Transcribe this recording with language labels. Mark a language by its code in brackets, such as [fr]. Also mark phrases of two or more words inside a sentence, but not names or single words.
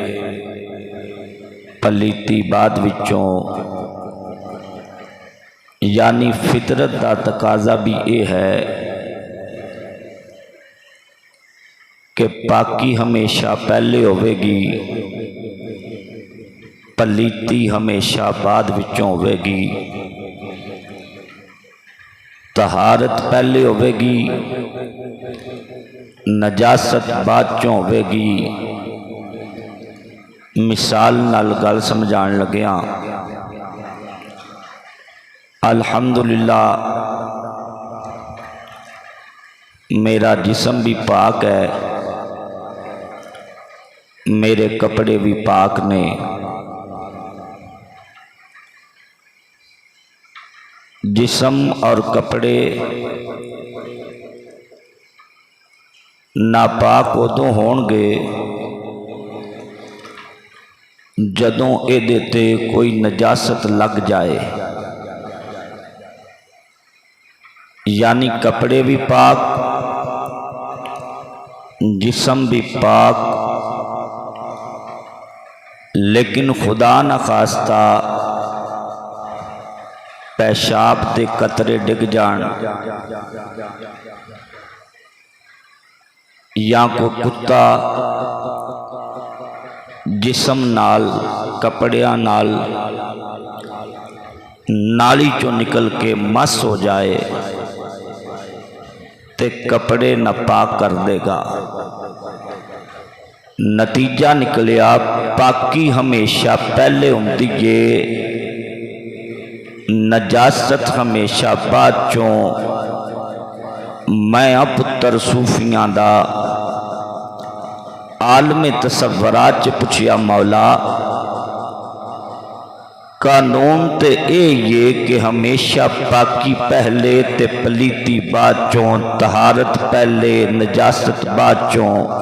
[pa] پلیتی بعد وچوں، یعنی فطرت دا تقاضا [ur] بھی یہ ہے کہ [pa] پاکی ہمیشہ پہلے ہوئے گی، پلیتی ہمیشہ بعد وچوں ہوئے گی، طہارت پہلے ہوئے گی، نجاست بعد چوں ہوئے گی۔ مثال نال گل سمجھان لگیاں، الحمدللہ میرا جسم بھی پاک ہے، میرے کپڑے بھی پاک نے، جسم اور کپڑے ناپاک ادوں ہون گے جدوں اے دیتے کوئی نجاست لگ جائے، یعنی کپڑے بھی پاک، جسم بھی پاک، لیکن خدا نخواستہ پیشاب دے قطرے ڈگ جان، یا کوئی کتا جسم نال کپڑیاں نال نالی چوں نکل کے مس ہو جائے تے کپڑے ناپاک کر دے گا۔ نتیجہ نکلیا پاکی ہمیشہ پہلے ہوندی ہے، نجاست ہمیشہ بعد چوں۔ میں پتر صوفیاں دا عالم تصورات پوچھیا، مولا قانون تے اے یہ کہ ہمیشہ پاکی پہلے تے پلیتی بعد چوں، طہارت پہلے نجاست بعد چوں،